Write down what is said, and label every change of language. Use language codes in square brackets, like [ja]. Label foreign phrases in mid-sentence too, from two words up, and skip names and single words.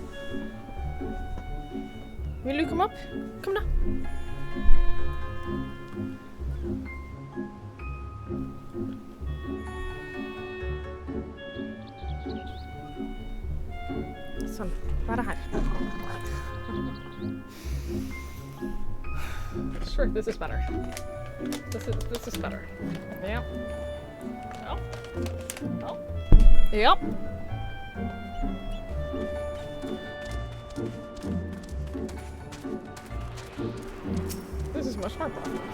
[en] Will you come up? Come now. [no] Sånn, bare her. [en] Sure, this is better. This is better. Yep. Oh. Oh. Yep. This is much more progress.